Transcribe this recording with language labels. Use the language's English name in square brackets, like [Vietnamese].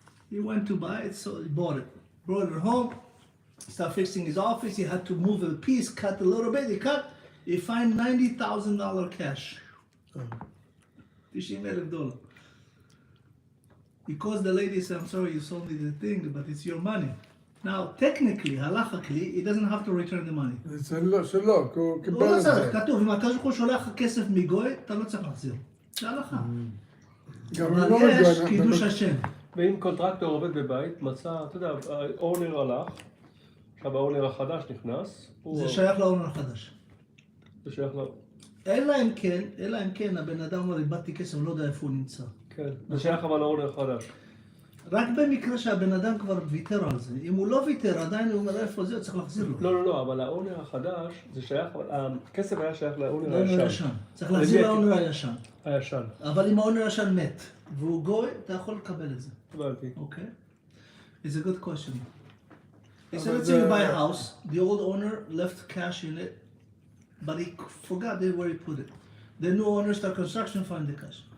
[English] He went to buy it, so he bought it. Brought it home. He started fixing his office. He had to move a piece, cut a little bit. He cut. He found $90,000 cash. $90,000. Because the lady said, I'm sorry, you sold me the thing, but it's your money. Now, technically, halachically, he doesn't have to return the money. [Hebrew] זה שלו, כי הוא קיבל הוא לא את זה. צריך, כתוב, אם הקדוש ברוך הוא שולח לך כסף מגוי, אתה לא צריך להחזיר. זה הלכה. אבל יש קידוש השם. ואם קונטרקטור עובד בבית, מצא, אתה יודע, האונר הלך, עכשיו האונר החדש נכנס. זה שייך לאונר החדש. זה שייך אלא אם כן, הבן אדם אומר, איבדתי כסף, לא יודע איפה הוא נמצא. כן, זה שייך אבל לאונר החדש. רק במקרה שהבן אדם כבר ויתר על זה. אם הוא לא ויתר, עדיין הוא אומר איפה זה, צריך להחזיר לו. לא, אבל האונר החדש, זה שייך, הכסף היה שייך לאונר הישן. צריך להחזיר לאונר הישן. הישן. אבל אם האונר הישן מת, והוא גוי, אתה יכול לקבל את זה. הבנתי. אוקיי? [English] It's a good question. He said, let's say you buy a house, the old owner left cash in it, but he forgot where he put it. The new owner start construction, find the cash.